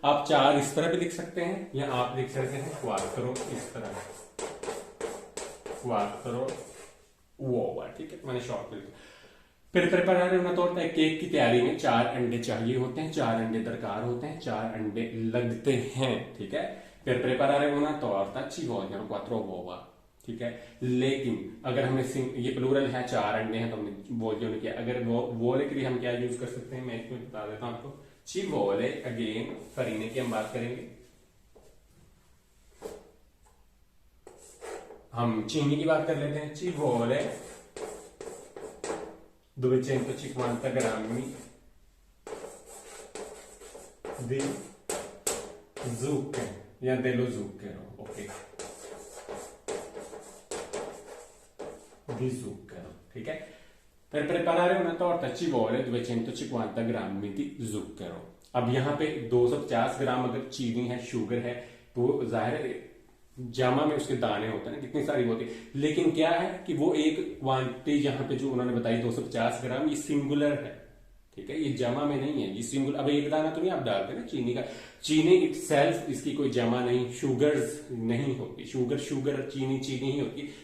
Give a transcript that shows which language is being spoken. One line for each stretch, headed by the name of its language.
Hindi: आप 4 इस तरह भी लिख सकते हैं, या आप लिख सकते हैं 4 इस तरह, 4 uova, ठीक है, मैंने शॉर्ट में लिखा। फिर प्रिपरेare
Italian: una torta,
Hindi: केक की तैयारी में 4 अंडे चाहिए होते हैं, 4 अंडे दरकार होते हैं, 4 अंडे लगते हैं, ठीक है। फिर
Italian: preparare una torta ci vogliono 4 uova,
Hindi: ठीक है। लेकिन अगर हमने ये प्लूरल है, 4 अंडे हैं, तो हमने vogliono किया। अगर वोले के लिए हम क्या यूज कर सकते हैं, मैं इसमें बता देता हूं आपको।
Italian: ci vuole,
Hindi: अगेन फरीने की हम बात करेंगे, हम चीनी की बात कर लेते हैं।
Italian: ci vuole 250 grammi di zucchero, या dello zucchero, ok, di zucchero,
Hindi: ठीक है।
Italian: Per preparare una torta ci vuole 250 grammi di zucchero,
Hindi: अब यहाँ पे 250 ग्राम अगर चीनी है, शुगर है, तो जाहिर है जामा में उसके दाने होते हैं ना, कितनी सारी होती है। लेकिन क्या है कि वो एक क्वांटिटी यहाँ पे जो उन्होंने बताई 250 ग्राम, ये सिंगुलर है, ठीक है, ये जमा में नहीं है, ये सिंगुलर। अब एक दाना तो नहीं आप डालते ना चीनी का, चीनी इट सेल्फ इसकी कोई जमा नहीं, शुगर्स नहीं होती, शुगर शुगर, चीनी चीनी ही होती।